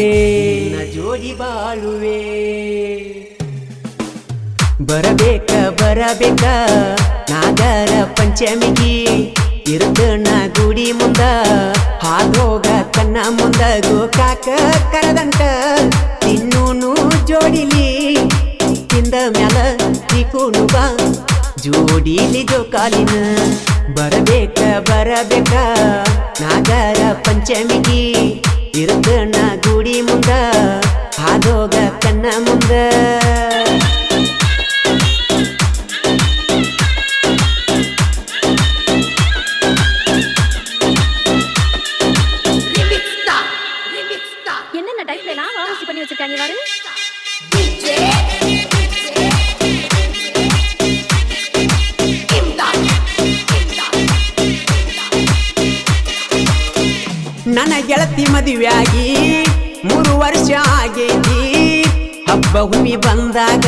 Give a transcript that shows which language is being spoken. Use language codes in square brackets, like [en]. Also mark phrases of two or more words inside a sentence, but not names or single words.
[kn] ಬರಬೇಕ ನಾಗರ ಪಂಚಮಿಗಿ ಇರುತ್ತನ ಗುಡಿ ಮುಂದ ಹಾದೋಗ ಕಣ್ಣ ಮುಂದ ಗೋಕಾಕ ಕರದಂಟ ತಿನ್ನೂನು ಜೋಡಿಲಿ ತಿಂದ ಮ್ಯಾಲ ತಿಕ್ಕೂನು ಬಾ ಜೋಡಿಲಿ ಜೋಕಾಲಿನ ಬರಬೇಕ ನಾಗರ ಪಂಚಮಿಗಿ ಇರುತ್ತನ ಗುಡಿ ಮುಂದ ಹಾದೋಗ ಕಣ್ಣ ಮುಂದ [ta] என்னென்ன டைப்ல நான் வாசி பண்ணி வச்சிருக்காங்க பாரு. [kn] ನನ್ನ ಗೆಳತಿ ಮದುವೆಯಾಗಿ 3 ವರ್ಷ ಆಗೈತಿ ಹಬ್ಬ ಹುಮ್ಮಿ ಬಂದಾಗ